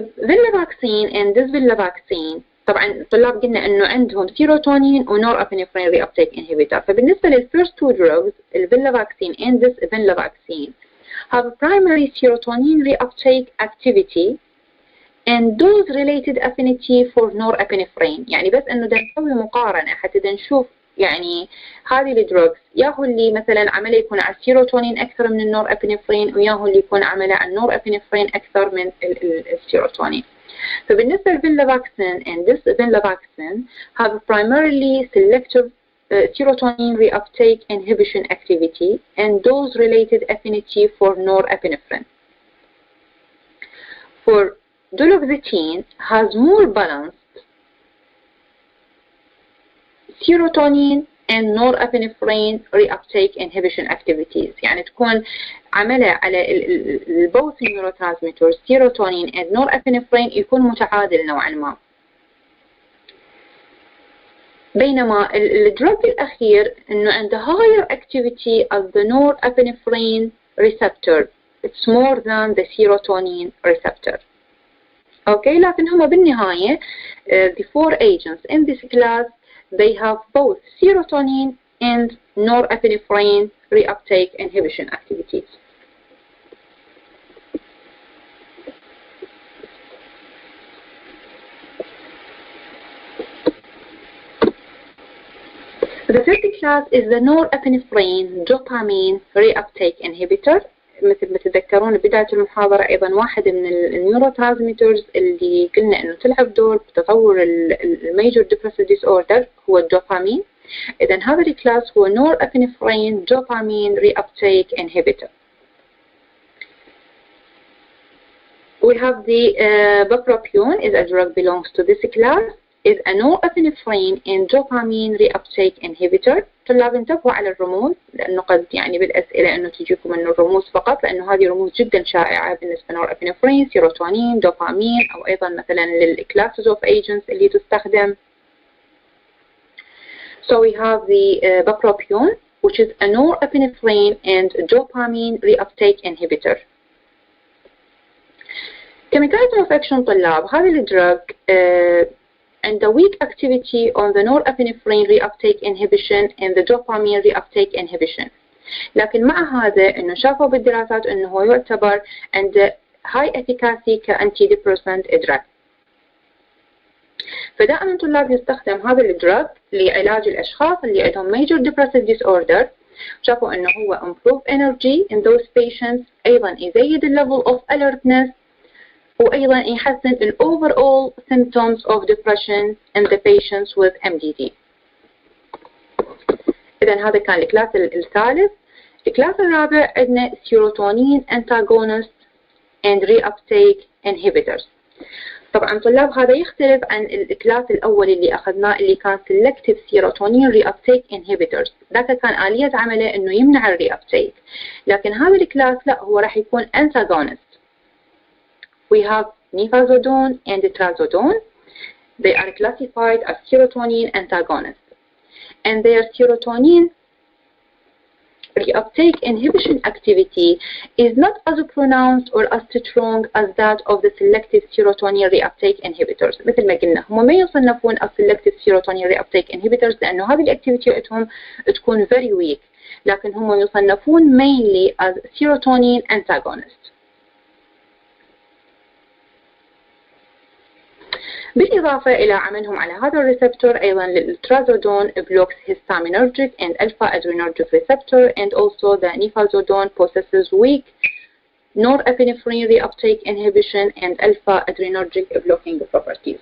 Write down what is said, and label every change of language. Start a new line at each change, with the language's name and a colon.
Arabic: venlafaxine and desvenlafaxine طبعا طلاب قلنا انه عندهم سيروتونين ونورابينفرين ريابتيك انهبيتور. فبالنسبه للفيرست تو
English: drugs الفenlafaxine and desvenlafaxine have primary serotonin reuptake activity and dose related affinity for norepinephrine.
Arabic: يعني بس انه بدنا نسوي مقارنه حتى نشوف يعني هذه الدروجز ياهو اللي مثلا عمله يكون على السيروتونين اكثر من النورابينفرين، وياهو اللي يكون عمله على النورابينفرين اكثر من السيروتونين.
English: فبالنسبه للفenlafaxine and desvenlafaxine have primarily selective serotonin reuptake inhibition activity and dose related affinity for norepinephrine. For duloxetine has more balanced serotonin and norepinephrine reuptake inhibition activities.
Arabic: يعني تكون عمله على
English: both neurotransmitters serotonin and norepinephrine
Arabic: يكون متعادل نوعا ما. بينما الدروج الأخير إنه عنده
English: higher activity of the norepinephrine receptor. It's more than the serotonin receptor. Okay,
Arabic: لكن هما بالنهاية
English: the four agents in this class they have both serotonin and norepinephrine reuptake inhibition activities. The third class is the norepinephrine dopamine reuptake inhibitor.
Arabic: مثل ما تتذكرون بداية المحاضرة أيضا واحد من النيوروترانسميترز اللي قلنا إنه تلعب دور بتطور الميجور ديبرسيف ديس أوردر هو الدوبامين.
English: إذا هذا الكلاس هو norepinephrine dopamine reuptake inhibitor. We have the bupropion is a drug belongs to this class. is a norepinephrine and dopamine reuptake inhibitor.
Arabic: طلاب انتبهوا على الرموز لأنه قد يعني بالأسئلة أنه تجيكم أنه الرموز فقط، لأنه هذه رموز جدا شائعة بالنسبة norepinephrine، سيروتونين، دوبامين، أو أيضا مثلا للclasses of agents اللي تستخدم.
English: So we have the bupropion which is a norepinephrine and dopamine reuptake inhibitor. Chemical of action
Arabic: طلاب هذا الدرug
English: and the weak activity on the norepinephrine reuptake inhibition and the dopamine reuptake inhibition.
Arabic: لكن مع هذا إنه شافوا بالدراسات إنه هو يعتبر عند high efficacy كantidepressant drug. فدائما طلاب يستخدم هذا الدرug لعلاج الأشخاص اللي عندهم major depressive disorder. شافوا إنه هو
English: improve energy in those patients،
Arabic: أيضا يزيد
English: level of alertness،
Arabic: وأيضا يحسن ال
English: overall symptoms of depression in the patients with MDD.
Arabic: إذا هذا كان الكلاس الثالث. الكلاس الرابع عندنا
English: serotonin antagonist and reuptake inhibitors.
Arabic: طبعا طلاب هذا يختلف عن الكلاس الأول اللي أخذناه اللي كان selective serotonin reuptake inhibitors. ذاك كان آلية عمله إنه يمنع الريابتيك، لكن هذا الكلاس لا، هو راح يكون antagonist.
English: We have nifazodone and trazodone. They are classified as serotonin antagonists, and their serotonin reuptake inhibition activity is not as pronounced or as strong as that of the selective serotonin reuptake inhibitors.
Arabic: مثل ما قلنا هم ما يصنفون
English: as selective serotonin reuptake inhibitors
Arabic: لأنه هذه الactivity عندهم تكون
English: very weak،
Arabic: لكن هم يصنفون
English: mainly as serotonin antagonists.
Arabic: بالإضافة إلى عملهم على هذا الريسبتور أيضا للترازودون
English: blocks histaminergic and alpha adrenergic receptor, and also the nifazodone possesses weak Norepinephrine reuptake inhibition and alpha adrenergic blocking properties.